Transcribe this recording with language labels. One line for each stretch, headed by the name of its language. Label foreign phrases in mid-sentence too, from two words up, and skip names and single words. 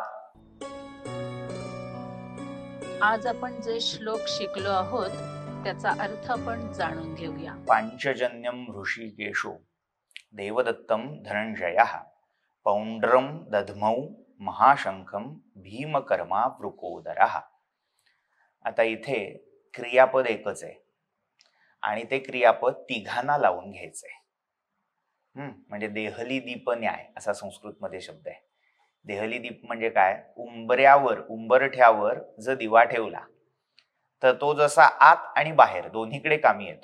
Marathi: आज आपण जे श्लोक शिकलो आहोत त्याचा अर्थ आपण जाणून घेऊया.
Sanskrit: पांचजन्यम ऋषिकेशो देवदत्तम धनंजयः पौंड्रम दध्मौ महाशंखम भीमकर्मा वृकोदरः.
Marathi: आता इथे क्रियापद एकच आहे आणि ते क्रियापद तिघांना लावून घ्यायचंय. म्हणजे
Sanskrit: देहली दीप न्याय
Marathi: असा संस्कृतमध्ये शब्द आहे.
Sanskrit: देहली दीप
Marathi: म्हणजे काय? उंबरठ्यावर जर दिवा ठेवला तर तो जसा आत आणि बाहेर दोन्हीकडे कामी येतो.